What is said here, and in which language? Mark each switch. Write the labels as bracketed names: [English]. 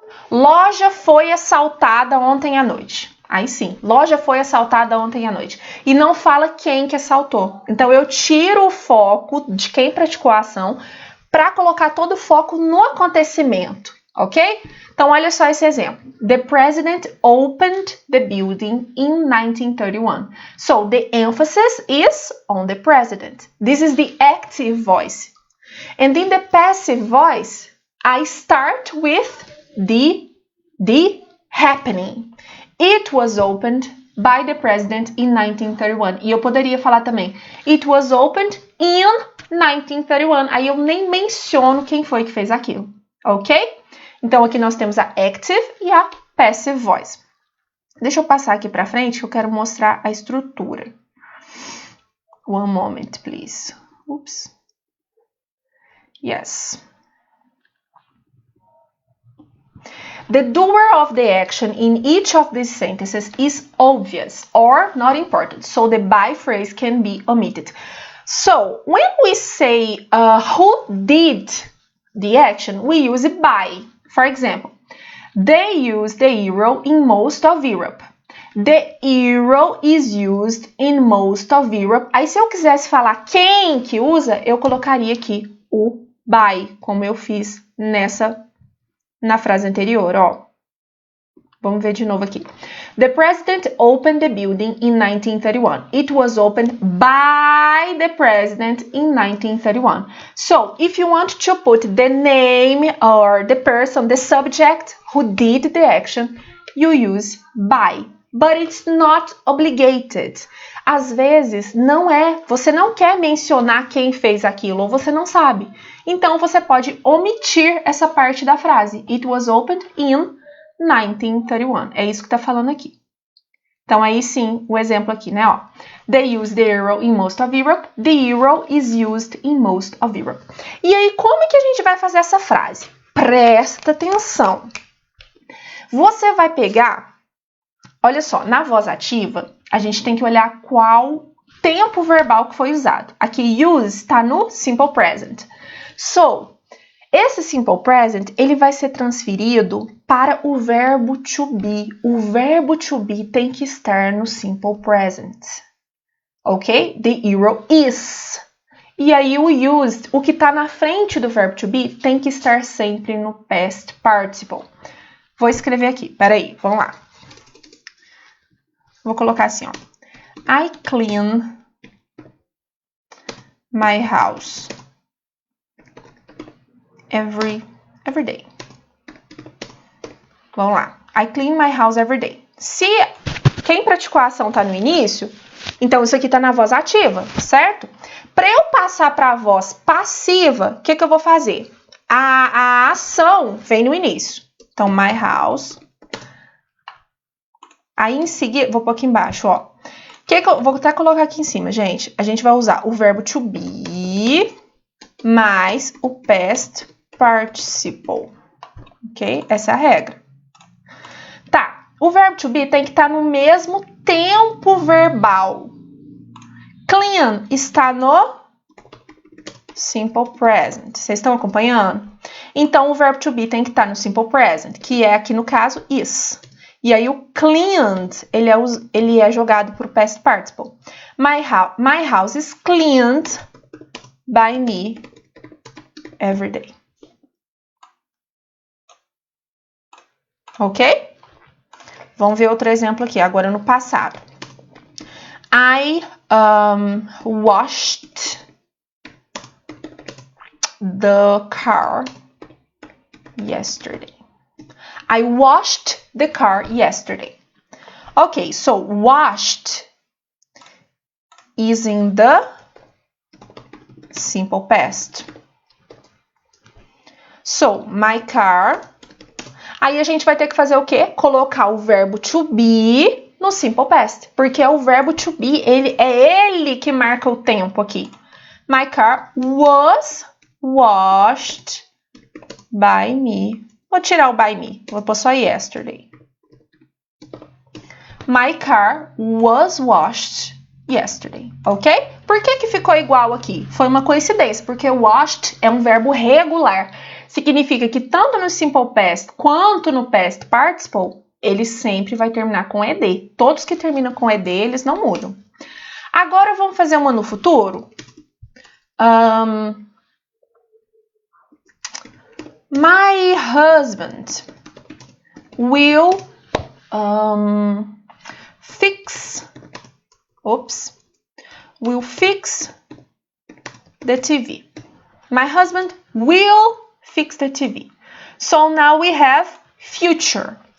[Portuguese] Loja foi assaltada ontem à noite. Aí sim, loja foi assaltada ontem à noite. E não fala quem que assaltou. Então, eu tiro o foco de quem praticou a ação para colocar todo o foco no acontecimento, ok? Então, olha só esse exemplo. [English] The president opened the building in 1931. So, the emphasis is on the president. This is the active voice. And in the passive voice, I start with the happening. It was opened by the president in 1931. [Portuguese] E eu poderia falar também, [English] it was opened in 1931. [Portuguese] Aí eu nem menciono quem foi que fez aquilo, ok? Então, aqui nós temos a active e a passive voice. Deixa eu passar aqui para frente que eu quero mostrar a estrutura. [English] One moment, please. Oops. Yes. The doer of the action in each of these sentences is obvious or not important, so the by phrase can be omitted. So, when we say who did the action, we use by. For example, they use the euro in most of Europe. The euro is used in most of Europe. [Portuguese] Aí, se eu quisesse falar quem que usa, eu colocaria aqui o by, como eu fiz na frase anterior, ó. Vamos ver de novo aqui. [English] The president opened the building in 1931. It was opened by the president in 1931. So, if you want to put the name or the person, the subject who did the action, you use by. But it's not obligated. [Portuguese] Às vezes, você não quer mencionar quem fez aquilo, ou você não sabe. Então, você pode omitir essa parte da frase. [English] It was opened in 1931. [Portuguese] É isso que está falando aqui. Então, aí sim, o exemplo aqui, né? Ó. [English] They use the euro in most of Europe. [Portuguese] The euro is used in most of Europe. E aí, como que a gente vai fazer essa frase? Presta atenção. Você vai pegar, olha só, na voz ativa, a gente tem que olhar qual tempo verbal que foi usado. Aqui, use está no simple present. So, esse simple present, ele vai ser transferido para o verbo to be. O verbo to be tem que estar no simple present. Ok? [English] The hero is. [Portuguese] E aí o used, o que está na frente do verbo to be, tem que estar sempre no past participle. Vou escrever aqui, peraí, vamos lá. Vou colocar assim, ó. [English] I clean my house every day. [Portuguese] Vamos lá. [English] I clean my house every day. [Portuguese] Se quem praticou a ação tá no início, então isso aqui tá na voz ativa, certo? Para eu passar para a voz passiva, o que eu vou fazer? A ação vem no início. Então, [English] my house. [Portuguese] Aí, em seguida, vou pôr aqui embaixo, ó. Vou até colocar aqui em cima, gente. A gente vai usar o verbo to be mais o past participle. Ok? Essa é a regra. Tá. O verbo to be tem que estar no mesmo tempo verbal. Clean está no simple present. Vocês estão acompanhando? Então, o verbo to be tem que estar no simple present, que é aqui no caso is. E aí o cleaned, ele é jogado para o past participle. [English] My house is cleaned by me every day. Ok? [Portuguese] Vamos ver outro exemplo aqui, agora no passado. [English] I washed the car yesterday. I washed the car yesterday. Okay, so washed is in the simple past. So, my car. [Portuguese] Aí a gente vai ter que fazer o quê? Colocar o verbo to be no simple past. Porque é o verbo to be, ele que marca o tempo aqui. [English] My car was washed by me. [Portuguese] Vou tirar o by me. Vou pôr só yesterday. [English] My car was washed yesterday. Ok? [Portuguese] Por que ficou igual aqui? Foi uma coincidência, porque washed é um verbo regular. Significa que tanto no simple past quanto no past participle, ele sempre vai terminar com ed. Todos que terminam com ed, eles não mudam. Agora vamos fazer uma no futuro. [English] My husband will fix the TV. My husband will fix the TV. So now we have future.